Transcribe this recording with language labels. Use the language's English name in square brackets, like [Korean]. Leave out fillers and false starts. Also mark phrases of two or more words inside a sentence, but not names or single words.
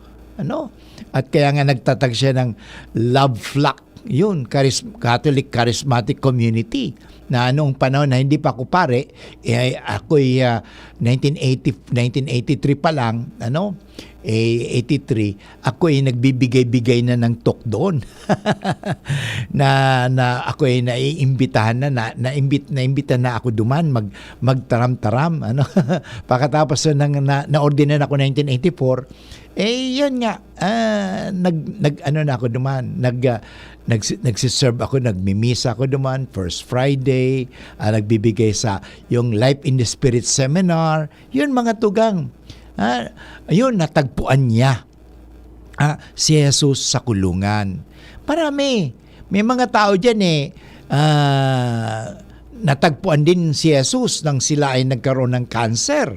[Filipino] At kaya nga nagtatag siya ng Love Flock, yun, [English] Catholic Charismatic Community, [Filipino] na noong panahon na hindi pa ako pare, ako'y 1983 pa lang, 83, ako'y nagbibigay-bigay na ng talk doon. na ako'y naiimbitahan naimbita na ako duman, magtaram-taram, Pagkatapos na-ordinan ako 1984, yun nga, na ako duman, nagsiserve ako, nagmimisa ako duman, First Friday, nagbibigay sa yung Life in the Spirit Seminar, yun, mga tugang. Ayun, natagpuan niya si Jesus sa kulungan. Marami. May mga tao dyan natagpuan din si Jesus nang sila ay nagkaroon ng cancer.